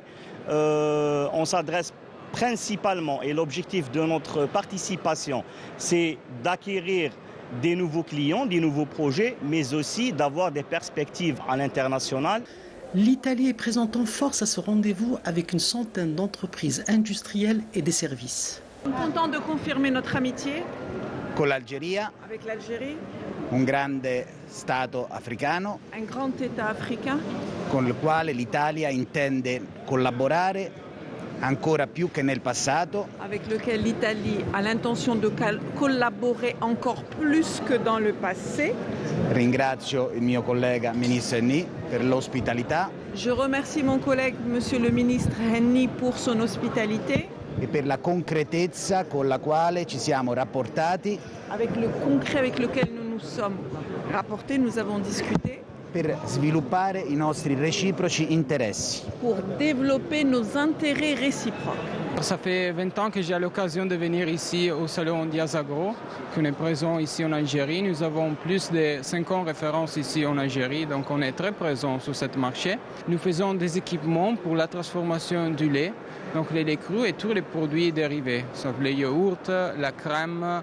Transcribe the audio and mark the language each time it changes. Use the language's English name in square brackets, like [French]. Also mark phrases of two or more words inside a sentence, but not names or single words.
[French] On s'adresse principalement, et l'objectif de notre participation, c'est d'acquérir des nouveaux clients, des nouveaux projets, mais aussi d'avoir des perspectives à l'international. L'Italie est présente en force à ce rendez-vous avec une centaine d'entreprises industrielles et des services. Content de confirmer notre amitié avec l'Algérie, [Italian] un grande Stato africano, [French] un grand État africain, [Italian] con il quale l'Italia intende collaborare ancora più che nel passato, [French] avec lequel l'Italie a l'intention de collaborer encore plus que dans le passé. [Italian] Ringrazio il mio collega ministro Henny per l'ospitalità. [French] Je remercie mon collègue, monsieur le ministre Henny, pour son hospitalité. [Italian] E per la concretezza con la quale ci siamo rapportati. [French] Avec le concret avec lequel nous nous sommes rapportés, nous avons discuté. [Italian] Per sviluppare i nostri reciproci interessi. [French] Pour développer nos intérêts réciproques. Ça fait 20 ans que j'ai l'occasion de venir ici au salon Diazagro, qu'on est présent ici en Algérie. Nous avons plus de 50 références ici en Algérie, donc on est très présent sur ce marché. Nous faisons des équipements pour la transformation du lait, donc les laits crus et tous les produits dérivés, sauf les yaourts, la crème.